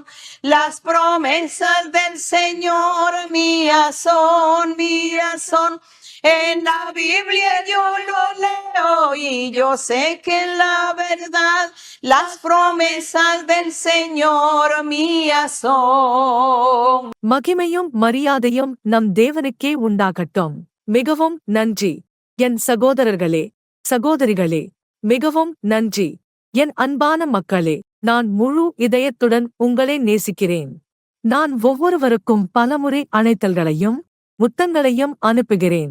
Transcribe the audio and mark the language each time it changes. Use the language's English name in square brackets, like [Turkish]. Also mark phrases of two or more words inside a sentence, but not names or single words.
[Spanish] Las promesas del Señor mías son. En la Biblia yo lo leo y yo sé que la verdad. Las promesas del Señor mías son. [Tamil] மகிமையும் மரியாதையும் நம் தேவனுக்கே உண்டாகட்டும். மிகவும் நன்றி என் சகோதரர்களே, சகோதரிகளே. மிகவும் நன்றி என் அன்பான மக்களே. நான் முழு இதயத்துடன் உங்களை நேசிக்கிறேன். நான் ஒவ்வொருவருக்கும் பலமுறை அணைத்தல்களையும் முத்தங்களையும் அனுப்புகிறேன்.